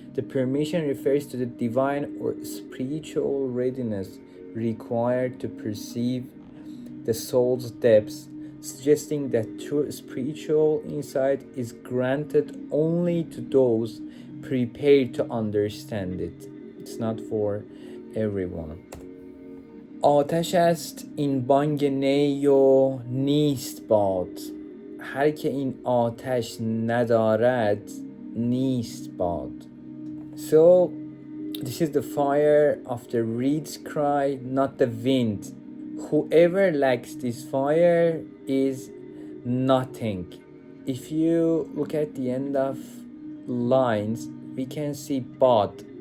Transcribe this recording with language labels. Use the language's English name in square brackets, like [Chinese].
[English] The permission refers to the divine or spiritual readiness required to perceive the soul's depths, suggesting that true spiritual insight is granted only to those prepared to understand it. It's not for everyone. [Persian] آتش است این بانگ نی و نیست باد، هر که این آتش ندارد نیست باد. [English] So this is the fire of the reed's cry, not the wind. Whoever lacks this fire is nothing. If you look at the end of lines, we can see bad.